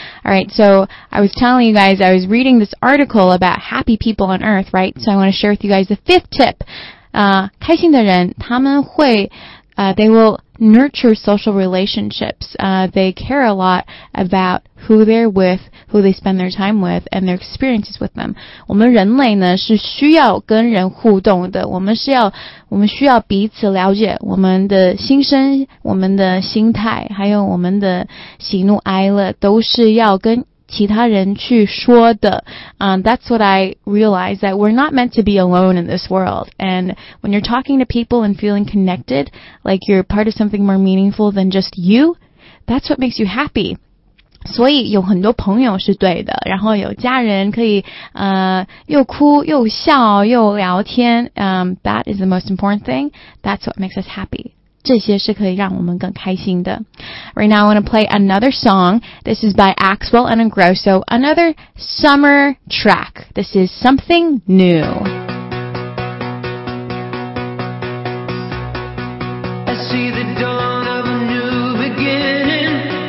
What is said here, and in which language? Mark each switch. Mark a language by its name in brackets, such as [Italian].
[English] Alright, so I was telling you guys I was reading this article about happy people on earth, right? So I want to share with you guys the fifth tip. [Chinese] 开心的人他们会 [English] they will nurture social relationships. They care a lot about who they're with, who they spend their time with, and their experiences with them. [Chinese] 我们人类呢是需要跟人互动的。我们需要彼此了解我们的心声、我们的心态，还有我们的喜怒哀乐，都是要跟其他人去说的。 [English] That's what I realized, that we're not meant to be alone in this world. And when you're talking to people and feeling connected, like you're part of something more meaningful than just you, that's what makes you happy. [Chinese] 所以有很多朋友是对的，然后有家人可以又哭又笑又聊天。 [English] That is the most important thing. That's what makes us happy. [Chinese] 这些是可以让我们更开心的。 [English] Right now I want to play another song. This is by Axwell and Ingrosso, another summer track. This is Something New. I see the dawn of a new beginning.